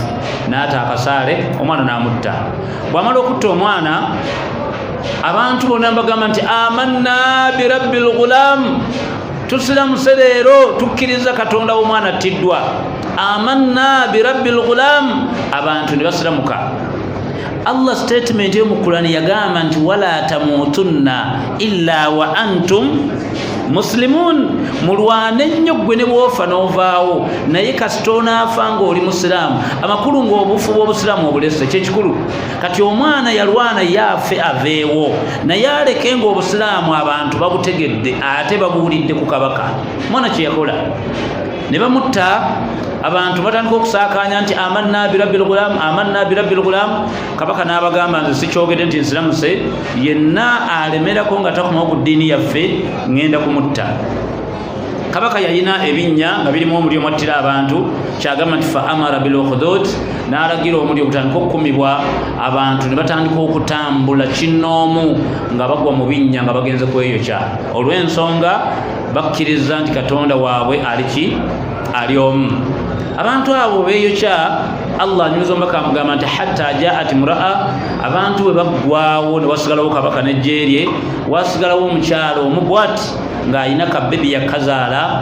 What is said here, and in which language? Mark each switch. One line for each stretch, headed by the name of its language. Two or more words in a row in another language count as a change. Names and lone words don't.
Ganda: N'ata akasaale, omwana n'amutta. Bw'amala okutta omwana, abantu bonna bagamba nti
Arabic: آمنا برب الغلام,
Ganda: tusiramuse leero tukkiriza Katonda w'omwana attiddwa.
Arabic: آمنا برب الغلام,
Ganda: abantu ne basiramuka. Allah statement yo mu Qur'ani yagamba nti
Arabic: ولا تموتن إلا وأنتم مسلمون,
Ganda: mulwane nnyo gwe ne bwofa n'ovaawo, naye kasita onaafa ng'oli musiraamu. Amakulu ng'obufu bw'obusiraamu obulese kyekikulu. Kati omwana yalwana yaafe aveewo, naye aleke ng'obusiraamu abantu babutegedde ate babuwulidde ku kabaka. Mwana kye yakola, ne bamutta. Abantu batandika okusaakaanya nti
Arabic: آمنا برب الغلام, آمنا برب الغلام.
Ganda: Kabaka n'abagamba nze sikyogedde nti nsiramuse, yenna alemerako nga takomawo ku ddiini yaffe ŋŋenda kumutta. Kabaka yalina ebinnya nga birimu omuliro mwattira abantu, kyagamba nti
Arabic: فأمر بالأخدود,
Ganda: n'alagira omuliro gutandika okukumibwa. Abantu ne batandika okutambula kinnoomu nga bagwa mu binnya nga bagenze kweyokya, olw'ensonga bakkiriza nti Katonda waabwe aliki ali omu. Abantu abo beeyokya, Allah anyumiza omubaka amugamba nti
Arabic: حتى جاءت امرأة,
Ganda: abantu bwe baggwawo ne wasigalawo kabaka n'ejje lye, wasigalawo omukyalo omu bw'ati ng'alina kabebi yakazaala.